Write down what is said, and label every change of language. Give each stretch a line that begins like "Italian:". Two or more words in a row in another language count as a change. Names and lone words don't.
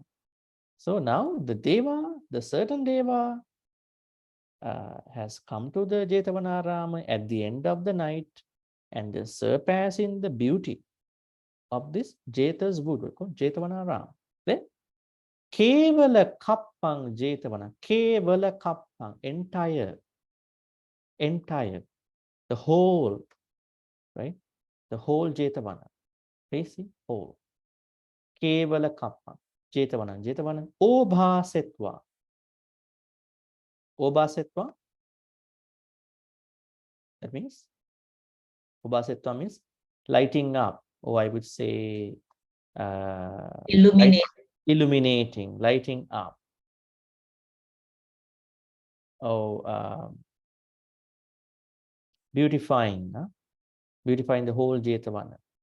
English: So now the Deva, the certain Deva, has come to the Jetavanarama at the end of the night and is surpassing the beauty of this Jeta's wood, called Jetavanarama.
Pali: Then Kevala Kappang Jetavana. Kevala Kappang,
English: entire, the whole, right? The whole Jetavana. Facing whole.
Pali: Kevala Kappang Jetavana. Jetavana. Obhasetva. Obhasetva.
English: That means, Obhasetva means lighting up, or I would say illuminating, lighting up. Oh, beautifying, beautifying the whole Jetavana.